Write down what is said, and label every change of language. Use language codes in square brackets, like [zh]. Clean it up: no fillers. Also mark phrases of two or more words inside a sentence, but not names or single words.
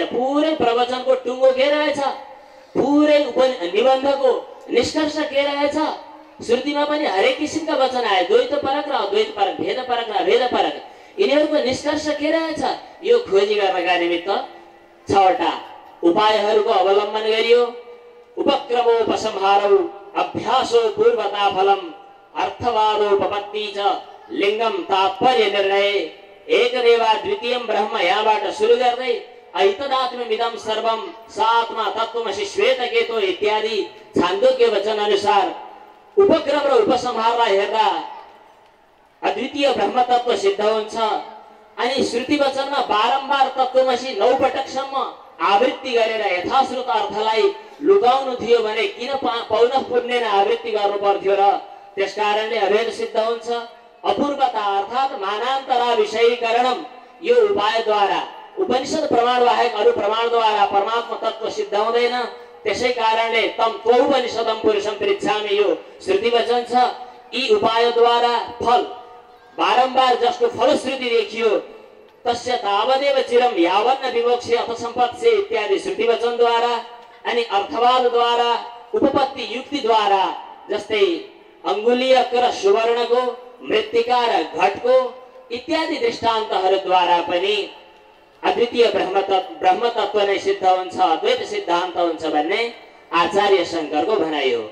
[ne] पुरै प्रवचनको टुङ्गो के रहेछ, पुरै निबन्धको निष्कर्ष के रहेछ। श्रुतिमा पनि हरेक किसिमका वचन आए, द्वैत परक र अद्वैत परक, भेद परक र अभेद परक। यिनीहरूको निष्कर्ष के रहेछ यो खोजी गर्नका निमित्त 6 वटा उपायहरूको अवलम्बन गरियो। [sa] उपक्रमोपसंहारौ अभ्यासो पूर्वता फलम अर्थवादोपपत्ति च लिङ्गम तात्पर्य निर्णय एकमेवा द्वितीयम ब्रह्म। [ne] यहाँबाट सुरु गर्दै [sa] ऐतदात्म्यमिदं सर्वं सात्मा तत्त्वमसि श्वेतकेतो [ne] इत्यादि छान्दोग्य वचन अनुसार उपक्रम र उपसंहारलाई हेर्दा अद्वितीय ब्रह्म तत्व सिद्ध हुन्छ। अनि श्रुति वचनमा बारम्बार तत्त्वमसि 9 पटकसम्म आवृत्ति गरेर यथाश्रुत अर्थलाई लुकाउनु थियो भने किन [sa] पौनः पुण्येन [ne] आवृत्ति गर्नु पर्थ्यो र? त्यसकारणले अभेद सिद्ध हुन्छ। अपूर्वता अर्थात् [sa] मानान्तरा विषयीकरणम [ne] यो उपायद्वारा उपनिषद प्रमाण बाहेक अरू प्रमाणद्वारा परमात्मा तत्व सिद्ध हुँदैन। त्यसै कारणले [sa] तम त्वौपनिषदम पुरुषम पृच्छामि [ne] यो श्रुति वचन छ। यी उपायद्वारा फल बारम्बार जसको फलश्रुति देखियो [sa] तस्य तावदेव चिरम यावन्न विमोक्ष्य अथ सम्पत्से [ne] इत्यादि श्रुति वचनद्वारा अनि अर्थवादद्वारा उपपत्ति युक्तिद्वारा जस्तै अङ्गुलीयक र सुवर्णको मृत्तिका र घटको इत्यादि दृष्टान्तहरूद्वारा पनि अद्वितीय ब्रह्म तत्व नै सिद्ध हुन्छ, अद्वैत सिद्धान्त हुन्छ भन्ने आचार्य शङ्करको भनाइ हो।